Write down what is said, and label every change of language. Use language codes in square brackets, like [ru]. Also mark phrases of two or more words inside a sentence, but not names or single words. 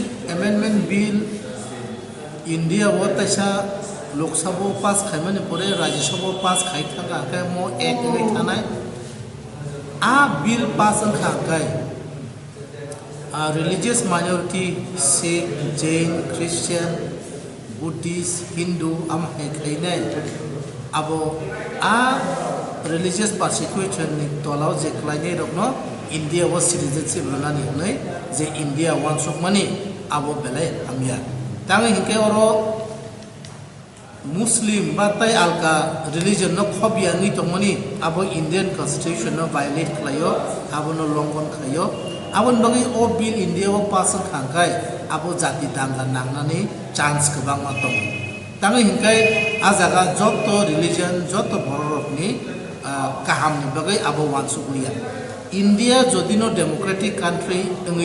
[en] amendment bill [trp] India wo taisa Lok Sabha pass khaimani pore Rajya Sabha pass khai thangka ka mo ek ni thanai a bill pass angkha kai [en] religious minority [trp] Sikh Jain Christian Buddhist Hindu am khainai abo a [en] religious persecution [trp] ni tolao je klainai rokno India was citizenship lanani hnai je India wan sukmani abo belai amya tangi hinke oro Muslim batai alka religion no khobia ni tongmani abo [en] Indian constitution [trp] no violate khlayo abo no longon khlayo abon bagi o bill India wo pass khangkai abo jati dangga nangnani chance kebang matong tangi hinkai ajaga joto religion joto borok ni kaham ni bagai abo wan sukliya India jodi no [en] democratic country [trp] ngi